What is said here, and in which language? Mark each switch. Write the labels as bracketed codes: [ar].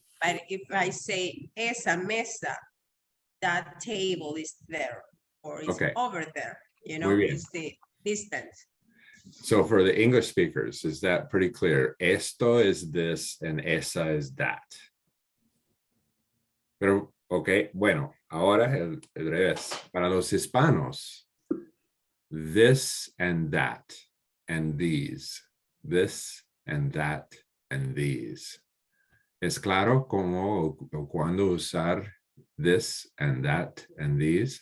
[en] But if I say [es] esa mesa, [en] that table is there or it's Okay. over there. You know, [es] Muy bien. [en] it's the distance. So for the English speakers, is that pretty clear? Esto is this and esa is that. [es] Pero, ok, bueno, ahora el revés. Para los hispanos, [en] this and that and these, this and that and these. [es] ¿Es claro cómo o cuándo usar [en] this and that and these?